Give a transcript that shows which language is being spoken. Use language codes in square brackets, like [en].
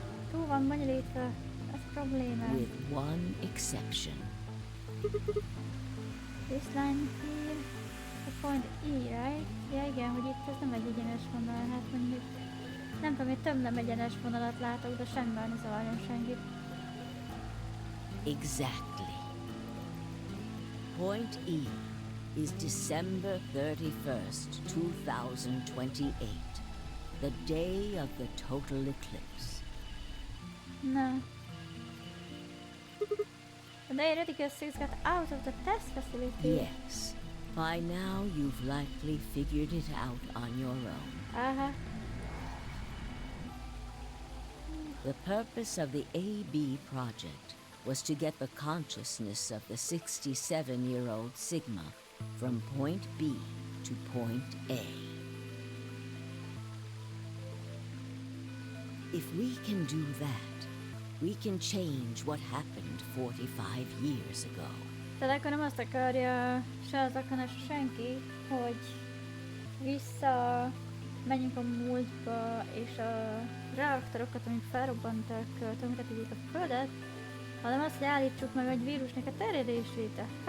[hu] Túl van bonyolítva, ez a probléma. [en] With one exception. This line here, a point E, right? [hu] Ja igen, hogy itt ez nem egy egyenes vonal, hát mondjuk nem tudom, hogy több nem egyenes vonalat látok, de semmivel ne zavarjon senkit. [en] Exactly. Point E is December 31st, 2028, the day of the total eclipse. No. The day Radical 6 got out of the test facility. Yes. By now, you've likely figured it out on your own. Uh-huh. The purpose of the AB project was to get the consciousness of the 67-year-old Sigma from point B to point A. If we can do that, we can change what happened 45 years ago. [hu] Tehát akkor nem azt akarja se az Akane, se senki, hogy vissza menjünk a múltba, és a reaktorokat, amik felrobbantak, tönkretegyék a Földet, hanem azt, hogy állítsuk meg egy vírusnak a terjedését.